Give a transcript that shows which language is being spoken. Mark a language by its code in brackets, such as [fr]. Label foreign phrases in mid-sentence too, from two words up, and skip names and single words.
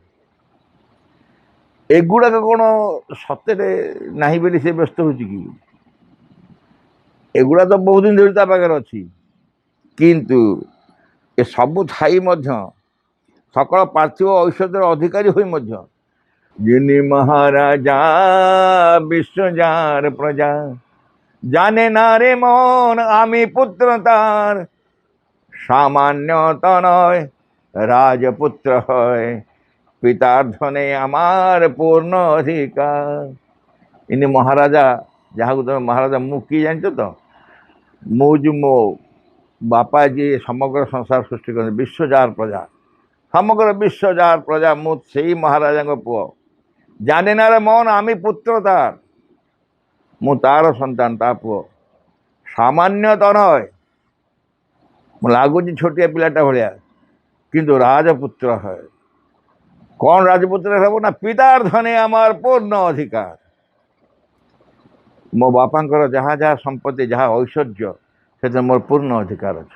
[or] ଏଗୁଡ଼ାକ କ'ଣ ସତରେ ନାହିଁ ବୋଲି ସେ ବ୍ୟସ୍ତ ହେଉଛି କି? ଏଗୁଡ଼ା ତ ବହୁତ ଦିନ ଧରି ତା ପାଖରେ ଅଛି। କିନ୍ତୁ ଏ ସବୁ ଥାଇ ମଧ୍ୟ, ସକଳ ପାର୍ଥିବ ଔଷଧର ଅଧିକାରୀ ହୋଇ ମଧ୍ୟ, [bn] যিনি মহারাজা বিশ্ব যার প্রজা, জানে না রে মন আমি পুত্র তার, সামান্যত নয় রাজপুত্র হয়, পিতার ধনে আমার পূর্ণ অধিকার। ইনি মহারাজা, [or] ଯାହାକୁ ତମେ ମହାରାଜା, ମୁଁ କିଏ ଜାଣିଛ ତ? ମୁଁ ଯେଉଁ ମୋ ବାପା ଯିଏ ସମଗ୍ର ସଂସାର ସୃଷ୍ଟି କରନ୍ତି, ବିଶ୍ୱ ଯାହାର ପ୍ରଜା, ସମଗ୍ର ବିଶ୍ୱ ଯାହାର ପ୍ରଜା, ମୁଁ ସେଇ ମହାରାଜାଙ୍କ ପୁଅ। [bn] জানে না রে মন আমি পুত্র তার, [or] ମୁଁ ତାର ସନ୍ତାନ, ତା ପୁଅ। [bn] সামান্য ত নয়, [or] ମୁଁ ଲାଗୁଛି ଛୋଟିଆ ପିଲାଟା ଭଳିଆ, କିନ୍ତୁ [bn] রাজপুত্র হয়। [or] କ'ଣ ରାଜପୁତ୍ର ହେବ ନା, [bn] পিতার ধনে আমার পূর্ণ অধিকার। [or] ମୋ ବାପାଙ୍କର ଯାହା ଯାହା ସମ୍ପତ୍ତି, ଯାହା ଐଶ୍ୱର୍ଯ୍ୟ, ସେଥିରେ ମୋର ପୂର୍ଣ୍ଣ ଅଧିକାର ଅଛି।